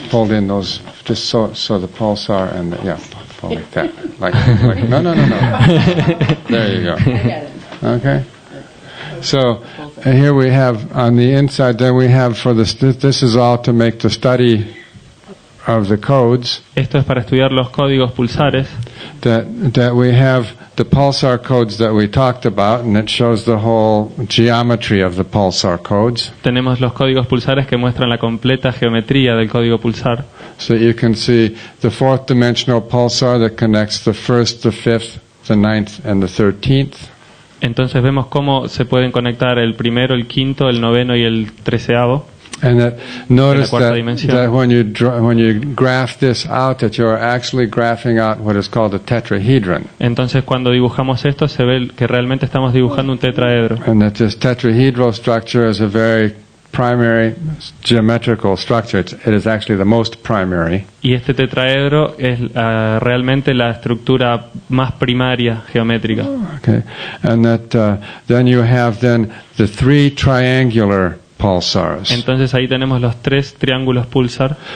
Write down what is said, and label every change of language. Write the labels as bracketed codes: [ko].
[en] Hold in those just so the pulsar and hold like that. Like no. There you go. Okay. So here we have on the inside. Then we have this is all to make the study of the codes. [es] esto es para estudiar los códigos pulsares. [en] That we have the pulsar codes that we talked about, and it shows the whole geometry of the pulsar codes. [es] Tenemos los códigos pulsares que muestran la completa geometría del código pulsar. [en] So you can see the fourth dimensional pulsar that connects the first, the fifth, the ninth, and the 13th. [es] Entonces vemos cómo se pueden conectar el primero, el quinto, el noveno y el 13avo. [en] And notice [es] cuarta [en] that [es] dimensión. [en] when you graph this out, that you're actually graphing out what is called a tetrahedron. [es] Entonces cuando dibujamos esto se ve que realmente estamos dibujando un tetraedro. [en] And that this tetrahedral structure is a very primary geometrical structure. It is actually the most primary. [es] Y este tetraedro es realmente la estructura más primaria geométrica. [en] Okay, and that then you have the three triangular pulsars. [es] Entonces ahí tenemos los tres triángulos pulsar.